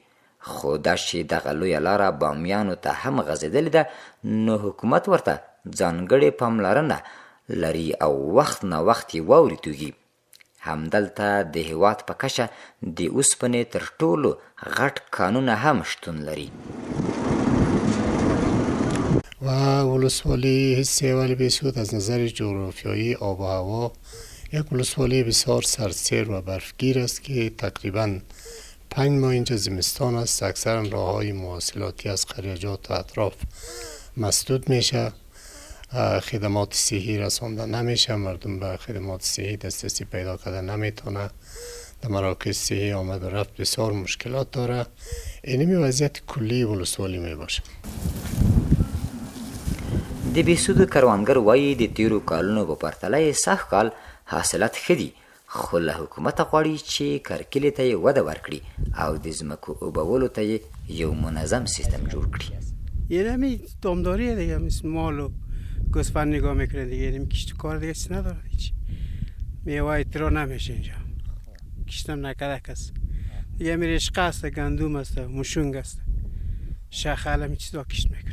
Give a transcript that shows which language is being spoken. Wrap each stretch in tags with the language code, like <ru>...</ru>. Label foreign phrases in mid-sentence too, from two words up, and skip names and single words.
<ps>خو دا چې دغه لویه لاره بامیانو ته هم غځېدلې ده، نو حکومت ورته ځانګړې پاملرنه لري او وخت نه وخت یې واورې توږي. همدلته د هېواد په کچه د اوسپنې تر ټولو غټ کانونه هم شتون لري.</ps> <fa>و ولسوالی سیول بسیود از نظر جغرافیایی آب و هوا یک ولسوالی بسیار سردسیر و برفگیر است که تقریبا 5 ماه اینجا زمستان است. اکثرا راه های مواصلاتی از قریجات و اطراف مسدود میشه، خدمات صحی رسانده نمیشه، مردم به خدمات صحی دسترسی پیدا کرده نمیتونه، در مراکز صحی آمد و رفت بسیار مشکلات داره. اینمی وضعیت کلی ولسوالی می باشه.</fa> <ps>د بهسودو کروندګر وایي د تیرو کالونو په پرتله سږ کال حاصلات ښه دي، خو له حکومته غواړي چې کرکیلې ته یې وده ورکړي او د ځمکو اوبولو ته یې یو منظم سیستم جوړ کړي.</ps> <fa>یه نمی دامداریه دیگه، مثل مال و گوسفند نگاه میکنه دیگه، یه نمی کشت کار دیگه چیز نداره، هیچ میوه اترا نمیشه اینجا، کشتم نکده کس دیگه. می رشقه است، گندوم است، مشونگ است، شخل همی چیزا کشت میکنه.</fa>